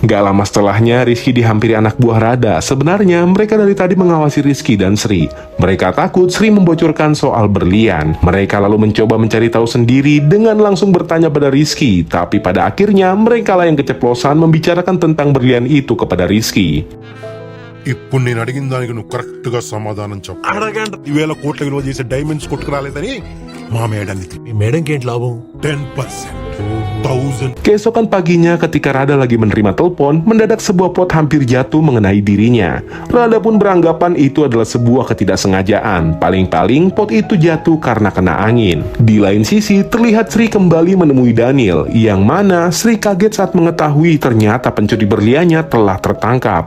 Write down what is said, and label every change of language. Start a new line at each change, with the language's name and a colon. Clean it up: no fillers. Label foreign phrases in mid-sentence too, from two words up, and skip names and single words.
Indonesian: Nggak lama setelahnya, Rizky dihampiri anak buah Rada. Sebenarnya mereka dari tadi mengawasi Rizky dan Sri. Mereka takut Sri membocorkan soal berlian. Mereka lalu mencoba mencari tahu sendiri dengan langsung bertanya pada Rizky. Tapi pada akhirnya mereka lah yang keceplosan membicarakan tentang berlian itu kepada Rizky.
Telugu: ఇప్పుడు నేను అడిగిన దానికి నువ్వు కరెక్ట్ గా సమాధానం చెప్పు. అడగండి 10,000 కోట్ల విలువ చేసే డైమండ్స్ కొట్టుకురాలేదని మా మేడానికి మీ మేడంకి ఏంటి లాభం 10%, 1000.
Indonesian: Keesokan paginya ketika Rada lagi menerima telepon, mendadak sebuah pot hampir jatuh mengenai dirinya. Rada pun beranggapan itu adalah sebuah ketidaksengajaan. Paling-paling pot itu jatuh karena kena angin. Di lain sisi, terlihat Sri kembali menemui Daniel, yang mana Sri kaget saat mengetahui ternyata pencuri berliannya telah tertangkap.